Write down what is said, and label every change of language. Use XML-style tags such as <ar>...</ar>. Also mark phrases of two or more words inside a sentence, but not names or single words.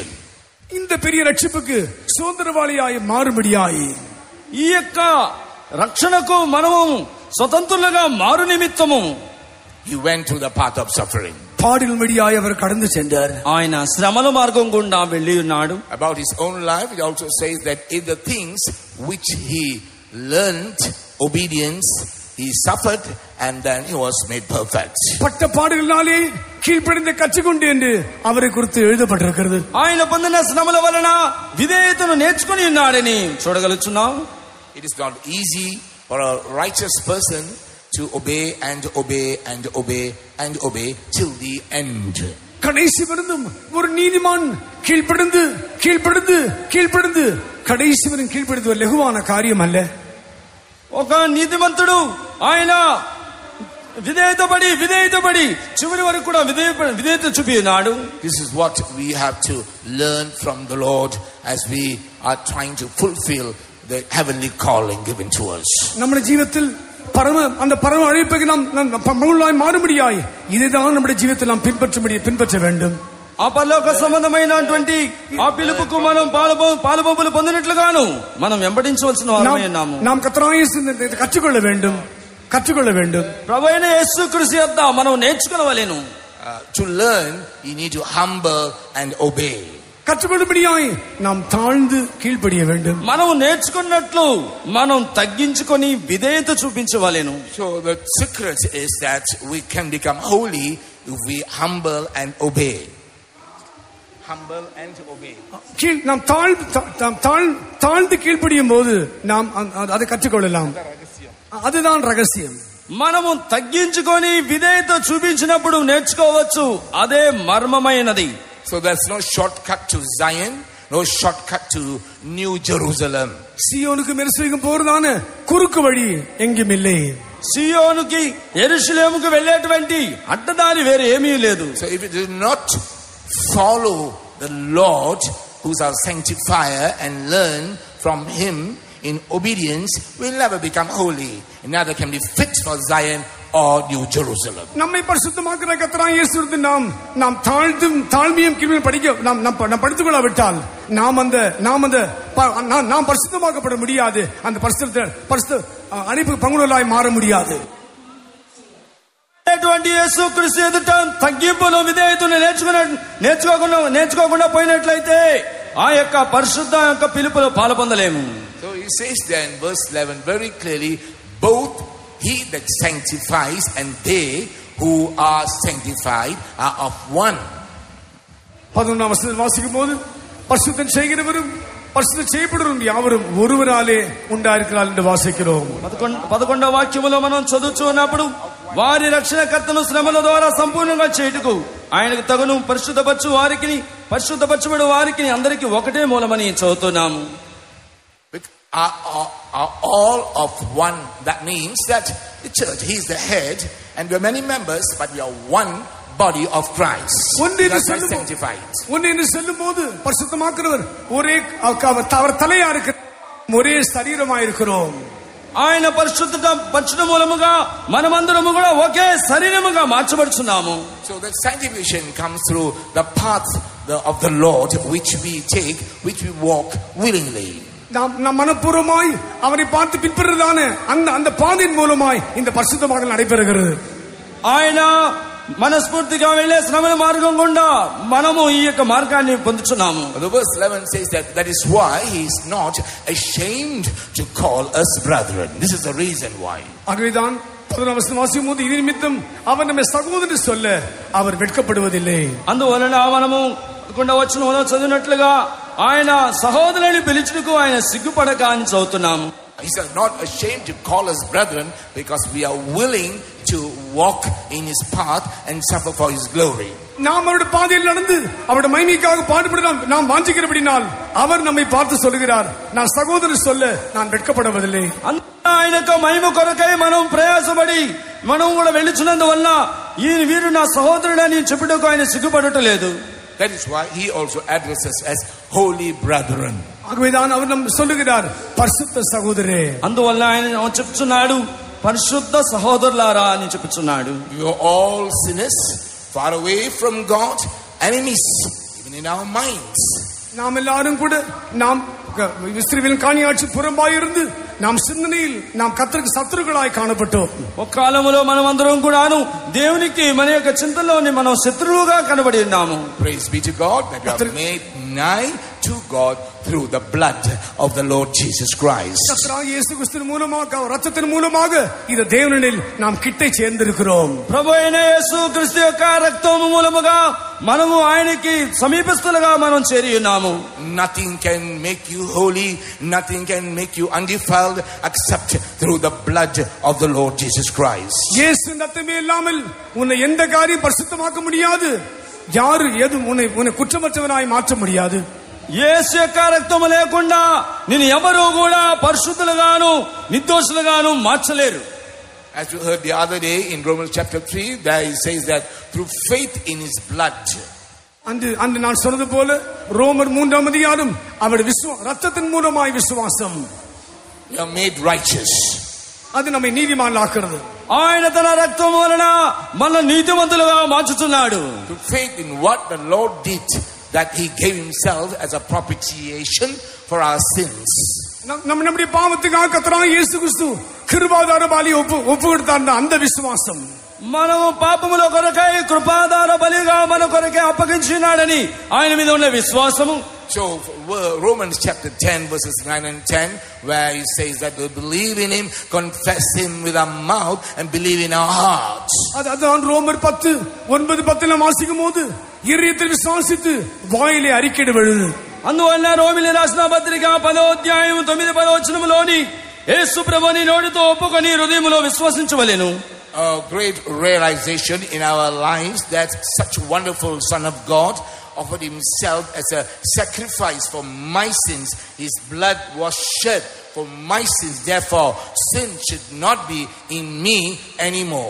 <ta>இந்த பெரிய ரட்சிப்புக்கு சுதந்திரவாளியாய் மாறும்படியாய்</ta> <te>ఈ యొక్క రక్షణకు మనము స్వతంత్రులుగా మారు నిమిత్తము</te> <en>he went through the path of suffering.</en> <ta>பாடில் வழியாய் அவர் கடந்து சென்றார்.</ta> <te>ఆయన శ్రమల మార్గం గుండా వెళ్ళి ఉన్నాడు.</te> <en>About his own life, it also says that in the things which he learned obedience, he suffered and then he was made perfect.</en> <ta>பட்ட பாடுகளினாலே கீழ்ப்படிந்து கற்றுக்கொண்டு என்று அவரை குறித்து எழுதப்பட்டிருக்கிறது.</ta> <te>ఆయన పొందిన శ్రమల వలన విధేయతను నేర్చుకుని ఉన్నాడని చూడగలుగుతున్నాం.</te> <en>It is not easy for a righteous person to obey and obey and obey and obey till the end.</en> <ta>கடைசி வரைக்கும் ஒரு நீதிமான் கீழ்ப்படிந்து கடைசி வரை கீழ்ப்படிந்து ஒரு லகுவான காரியம் அல்ல.</ta> <te>ఒక నీతిమంతుడు ఆయన విధేయతపడి చివరి వరకు కూడా విధేయత చూపినాడు.</te> <en>This is what we have to learn from the Lord as we are trying to fulfill the heavenly calling given to us.</en> <ta>நம்முடைய ஜீவிதத்தில் அந்த பரம அழைப்புக்கு நாம் பங்குள்ளாய் மாறும்படியாய் இதுதான் நம்முடைய ஜீவிதத்தில் நாம் பின்பற்ற வேண்டும்.</ta> <te>ఆ పరలోక సంబంధమైనటువంటి ఆ పిలుపుకు మనం పాలుబొబ్బులు పొందినట్లుగాను మనం వెంబడించవలసిన వారమై ఉన్నాము.</te> <ta>நாம் கர்த்தராகிய இயேசுவை கற்றுக்கொள்ள வேண்டும்.</ta> <te>ప్రభువైన యేసుక్రీస్తు యొద్ద మనం నేర్చుకోవాలెను.</te> <en>To learn, you need to humble and obey.</en> <ta>கற்றுக்கொள்ளும்படியாய் நாம் தாழ்ந்து கீழ்ப்படிய வேண்டும்.</ta> <te>మనం నేర్చుకున్నట్లు మనం తగ్గించుకొని విధేయత చూపించవలెను.</te> <en>So the secret is that we can become holy if we humble and obey.</en> <ta>நாம் தாழ்ந்து கீழ்ப்படியும் போது நாம் அதை கற்றுக்கொள்ளலாம். அதுதான் ரகசியம்.</ta> <te>మనము తగ్గించుకొని విధేయత చూపించినప్పుడు నేర్చుకోవచ్చు. అదే మర్మమైనది.</te> <en>So there's no shortcut to Zion, no shortcut to New Jerusalem.</en> <ta>சியோனுக்கு எருசலேமுக்கு போறதான குறுக்கு வழி எங்கேயும் இல்லை.</ta> <te>సియోనుకి యెరూషలేముకు వెళ్ళేటువంటి అడ్డదారి వేరే ఏమీ లేదు.</te> <en>So if you do not follow the Lord who's our sanctifier and learn from him in obedience, we'll never become holy. Neither can be fit for Zion or New Jerusalem.</en> <ta>நம்மை பரிசுத்தமாக்குற கர்த்தராகிய இயேசுவுக்கு நாம் தாழ்மையும் கிருபையும் நாம் படித்துக் கொள்ளாவிட்டால் நாம் பரிசுத்தமாக்கப்பட முடியாது. அந்த பரிசுத்த அழைப்பு பங்குள்ளவர்களாய் மாற முடியாது.</ta> <te>యేసుక్రీస్తు ఎదుట తగ్గింపును విధేయతను నేర్చుకోకుండా పోయినట్లయితే ఆ యొక్క పరిశుద్ధ యొక్క పిలుపులో పాలుపొందలేము.</te> <en>So he says there in verse 11 very clearly, both he that sanctifies and they who are sanctified are of one.</en> <ta>11ஆம் வசனத்தில் வாசிக்கும் போது பரிசுத்தம் செய்கிறவரும் பரிசுத்தம் செய்யப்படுவரும் யாவரும் ஒருவராலே உண்டாயிருக்கிறார்கள் என்று வாசிக்கிறோம்.</ta> <te>11వ వాక్యములో మనం చదువుతున్నప్పుడు వారి రక్షణకర్తను శ్రమల ద్వారా సంపూర్ణంగా చేయుటకు ఆయనకు తగును పరిశుద్ధపరచబడు వారికి అందరికీ ఒకటే మూలమని చదువుతున్నాము.</te> <en>Are all of one. That means that the church, he is the head and we are many members, but we are one body of Christ. Sanctified.</en> <ta>ஒன்னு சொல்லும்போது பரிசுத்தமாக்குறவர் ஒரே அவர் தலையா இருக்கிற ஒரே சரீரமா இருக்கிறோம்.</ta> <te>ఆయన పరిశుద్ధ మూలముగా మనమందరము కూడా ఒకే శరీరముగా మార్చబడుచున్నాము.</te> <en>So that sanctification comes through the path of the Lord which we take, which we walk willingly.</en> <ta>நாம் மனப்பூர்வமாய் அவரை பார்த்து பின்பற்றுறதான அந்த பாதையின் மூலமாய் இந்த பரிசுத்தமாகல் நடைபெறுகிறது.</ta> <te>ఆయన మనస్ఫూర్తిగా వెళ్ళే శ్రమల మార్గం గుండా మనము ఈ యొక్క మార్గాన్ని పొందుచున్నాము.</te> <en>The verse 11 says that is why he is not ashamed to call us brethren. This is the reason why.</en> <ta>ஆகவேதான் 11 வசனம் வாசிக்கும்போது இது நிமித்தம் அவர் நம்மை சகோதரர் சொல்ல அவர் வெட்கப்படுவதில்லை.</ta> <te>అందువలన మనము వచనంలో చదివినట్లుగా ఆయన సహోదరుని పిలుచుటకు ఆయన సిగ్గుపడక అని చదువుతున్నాము.</te> <en>He is not ashamed to call us brethren because we are willing to walk in his path and suffer for his glory.</en> <ta>நாம் அவருடைய பாதையில் நடந்து அவருடைய மகிமைக்காக பாடுபட நாம் வாஞ்சிக்கிறபடினால் அவர் நம்மை பார்த்து சொல்கிறார், நான் சகோதரர் சொல்ல நான் வெட்கப்படுவதில்லை.</ta> <te>ఆయన యొక్క మహిమ కొరకై మనం ప్రయాసపడి మనం కూడా వెళ్ళుచున్నందువల్ల ఈ వీరు నా సహోదరుడని చెప్పుటకు ఆయన సిగ్గుపడటలేదు.</te> <en>That is why he also addresses as holy brethren.</en> <ta>ஆகவேதான் அவர் நம்ம சொல்லுகிறார் பரிசுத்த சகோதரரே.</ta> <te>అందువల్ల ఆయన చెప్తున్నాడు పరిశుద్ధ సహోదరులారా అని చెప్తున్నాడు.</te> <en>You are all sinners, far away from God, enemies even in our minds.</en> <ta>நாம் எல்லாரும் கூட நாம் இஸ்ரவேலின் காணியாட்சி புறம்பாயிருந்து நாம் சிந்தனையில் நாம் கர்த்தருக்கு சத்துருக்களாய் காணப்பட்டோம்.</ta> <te>ఒక కాలములో మనమందరం కూడాను దేవునికి మన యొక్క చింతలోని మనం శత్రువుగా కనబడి ఉన్నాము.</te> <en>Praise be to God that we are made nigh to God through the blood of the Lord Jesus Christ.</en> <ta>கர்த்தராகிய இயேசு கிறிஸ்துவின் மூலமாக இரத்தத்தின் மூலமாக இந்த தேவனில் நாம் கிட்டே சேர்ந்திருக்கிறோம்.</ta> <te>ప్రభువైన యేసు క్రీస్తు యొక్క రక్తం మూలముగా మనము ఆయనకి సమీపస్తులుగా మనం చేరి ఉన్నాము.</te> <en>Nothing can make you holy, nothing can make you undefiled except through the blood of the Lord Jesus Christ.</en> <ta>இயேசுவின் ரத்தமே இல்லாமல் உன்னை எந்த காரியம் பரிசுத்தமாக்க முடியாது. யாரு ஏதும் உன்னை குற்றமற்றவனாய் மாற்ற முடியாது.</ta> <te>యేసు యొక్క రక్తము లేకుండా నిన్ను ఎవరు కూడా పరిశుద్ధులుగాను నిర్దోషులుగాను మార్చలేరు.</te> <en>As we heard the other day in Romans chapter 3, there he says that through faith in his blood.</en> <ta>அந்த நான் சொன்னது போல ரோமர் 3ஆம் அதிகாரம் அவருடைய ரத்தத்தின் மூலமாய் விசுவாசம்</ta> <en>we are made righteous.</en> <ta>அது நம்மை நீதிமான்களாக்குறது.</ta> <te>ఆయన తన రక్తం వలన మన నీతిమంతులుగా మార్చుతున్నాడు.</te> <en>Through faith in what the Lord did, that he gave himself as a propitiation for our sins.</en> <ta>நம்முடைய பாவத்துக்காக கர்த்தராகிய இயேசு கிறிஸ்து கிருபாதார பலி ஒப்பு கொடுத்தார். அந்த விசுவாசம்</ta> <te>మనము పాపముల కొరకై కృపాదార బలిగా మన కొరకై అప్పగించినాడని ఆయన మీద ఉన్న విశ్వాసము.</te> <en>So Romans chapter 10 verses 9 and 10 where he says that we believe in him, confess him with our mouth and believe in our hearts.</en> <ta>அதான் ரோமர் 10:9-10 வாசிக்கும்போது இதயத்தில் விசுவாசித்து வாயிலே அறிக்கையிடுவது.</ta> <te>అందువల్ల రోమిలి రాసిన పత్రిక 10వ అధ్యాయం 9-10 వచనములోని యేసు ప్రభువుని నోటితో ఒప్పుకొని హృదయములో విశ్వసించవలెను.</te> <en>A great realization in our lives that such wonderful Son of God offered himself as a sacrifice for my sins. His blood was shed for my sins. Therefore, sin should not be in me anymore.</en>